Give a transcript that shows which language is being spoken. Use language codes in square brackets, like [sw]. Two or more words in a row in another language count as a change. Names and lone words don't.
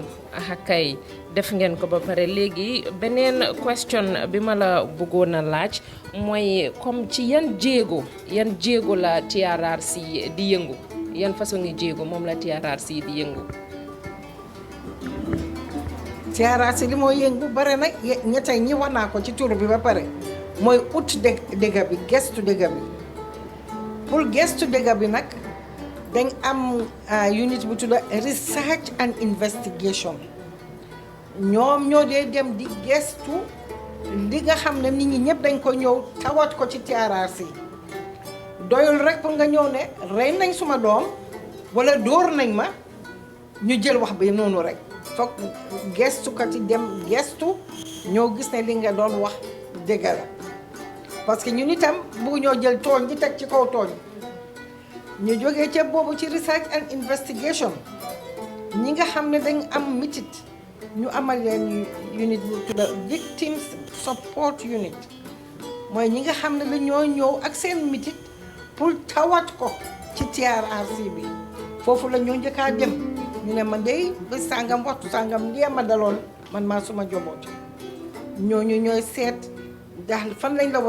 [wo] kay def ngeen ko ba pare léegi beneen question bi ma la bëggoon a laaj mooy comme ci yan jéego la TRRC di yëngu yan façon ngi jéego moom la TRRC di yëngu. TRRC li mooy yëngu bare nag ñettay ñi wax naa ko ci tur bi ba pare mooy ut dëgga bi gestu dëgga bi pour gestu dëgga bi nag dañ am unit bu tudda [en] research and investigation [wo] ñoom ñoo dee dem di gestu li nga xam ne nit ñi ñëpp dañ ko ñëw tawat ko ci TRRC doyul rek pour nga ñëw ne rey nañ suma doom wala dóor nañ ma ñu jël wax bi noonu rek foog gestukat yi dem gestu ñoo gis ne li nga doon wax dëgg la parce que ñun itam bëgg ñoo jël tooñ di teg ci kaw tooñ ñu jógee ca boobu ci [en] research and investigation [wo] ñi nga xam ne dañ am mitit ñu amal leen unit bu tudda [en] victims support unit [wo] mooy ñi nga xam ne la ñoo ñëw ak seen mitit pour tawat ko ci TRRC bi foofu la ñoo njëkkaa dem ñu ne man dey bés sàngam waxtu sàngam lii ma daloon man maa suma joboot ñooñu ñooy seet ndax fan lañ la war